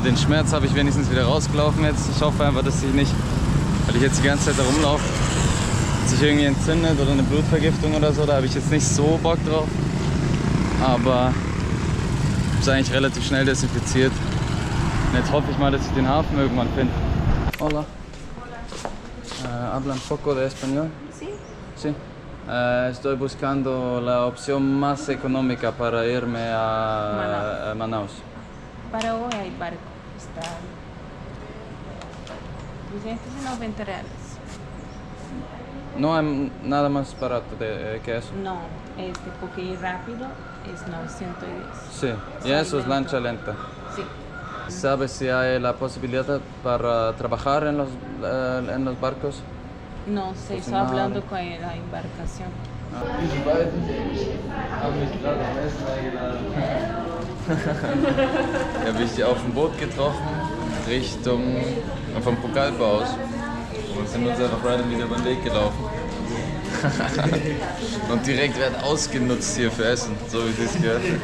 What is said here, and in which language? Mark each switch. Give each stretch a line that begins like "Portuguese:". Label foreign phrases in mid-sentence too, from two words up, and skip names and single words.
German: den Schmerz habe ich wenigstens wieder rausgelaufen jetzt. Ich hoffe einfach, dass ich nicht, weil ich jetzt die ganze Zeit da rumlaufe, sich irgendwie entzündet oder eine Blutvergiftung oder so. Da habe ich jetzt nicht so Bock drauf. Aber ist eigentlich relativ schnell desinfiziert. Und jetzt hoffe ich mal, dass ich den Hafen irgendwann finde.
Spanish: Hola. ¿Hablan poco de español? Sí. Sí. Estoy buscando la opción más económica para irme a Manaus. Para hoy hay barco, está 290 reales. No hay nada más barato que eso. No, porque ir rápido es 910. Sí, y eso es lancha lenta. Sí. ¿Sabes si hay la posibilidad para trabajar en los barcos? No sé, estoy hablando con la embarcación.
German: Diese beiden haben mich gerade am Essen eingeladen. Da habe ich die auf dem Boot getroffen, vom Pokalbau aus. Und sind uns einfach random wieder über den Weg gelaufen. Und direkt wird ausgenutzt hier für Essen, so wie das gehört.